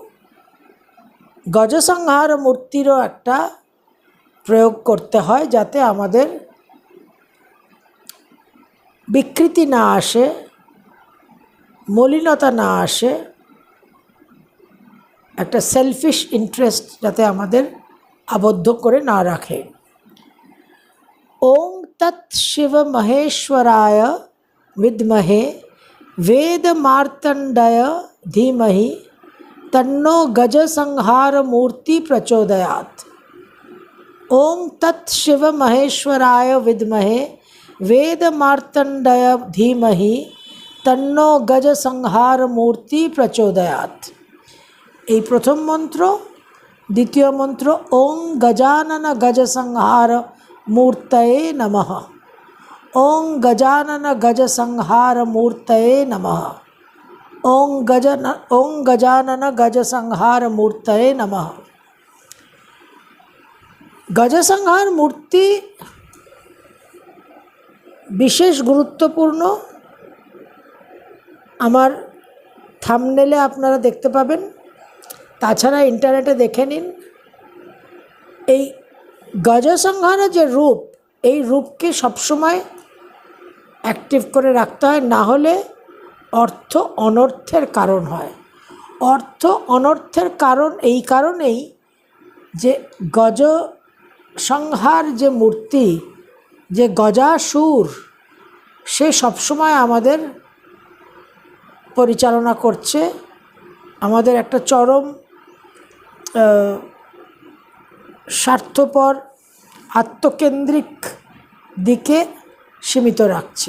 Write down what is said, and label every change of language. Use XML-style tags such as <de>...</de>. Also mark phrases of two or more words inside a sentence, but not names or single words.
<bn>গজসংহার মূর্তিরও একটা প্রয়োগ করতে হয়, যাতে আমাদের বিকৃতি না আসে, মলিনতা না আসে, একটা</bn> <en>selfish interest</en> <bn>যাতে আমাদের আবদ্ধ করে না রাখে।</bn> <sa>ওং তৎ শিব মহেশ্বরায় विद्महे वेद मार्तंडय धीमहि तन्नो गज संहार मूर्ति प्रचोदयात्। ओं तत् शिव महेश्वराय विद्महे वेद मार्तंडय धीमहि तन्नो गज संहार मूर्ति प्रचोदयात्।</sa> <bn>এই প্রথম মন্ত্র। দ্বিতীয় মন্ত্র</bn> <sa>ওং গজানন গজ সংহার মূর্তয়ে নমঃ। ओं गजानन गज संहार मूर्तये नमः। ओं गजानन गज संहार मूर्तये नमः।</sa> <bn>গজ সংহার মূর্তি বিশেষ গুরুত্বপূর্ণ। আমার থাম্বনেলে আপনারা দেখতে পাবেন, তাছাড়া ইন্টারনেটে দেখে নিন। এই গজ সংহার যে রূপ, এই রূপকে সবসময় অ্যাক্টিভ করে রাখতে হয়, না হলে অর্থ অনর্থের কারণ হয়। অর্থ অনর্থের কারণ এই কারণেই যে গজ সংহার যে মূর্তি, যে গজাসুর, সে সবসময় আমাদের পরিচালনা করছে, আমাদের একটা চরম স্বার্থপর আত্মকেন্দ্রিক দিকে সীমিত রাখছে।</bn>